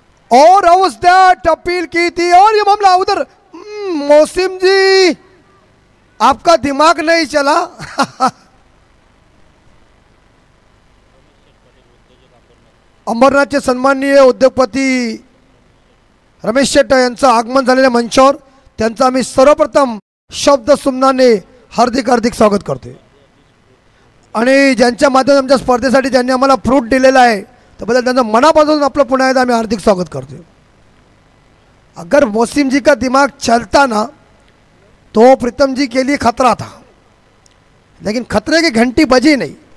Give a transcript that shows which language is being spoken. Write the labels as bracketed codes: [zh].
[hi] और house that appeal की थी और ये मामला उधर। मौसम जी आपका दिमाग नहीं चला। [mr] अंबरनाथचे सन्माननीय उद्योगपती रमेश शेट्टी यांचं आगमन झालेल्या मंचावर त्यांचं आम्ही सर्वप्रथम शब्द सुमनाने हार्दिक हार्दिक स्वागत करते आणि ज्यांच्या माध्यमातून आमच्या स्पर्धेसाठी ज्यांनी आम्हाला फ्रूट दिलेला आहे त्याबद्दल त्यांचं मनापासून आपलं पुन्हा एकदा आम्ही हार्दिक स्वागत करते। [hi] अगर मौसम जी का दिमाग चलता ना तो प्रीतम जी के लिए खतरा था, लेकिन खतरे की घंटी बजी नहीं।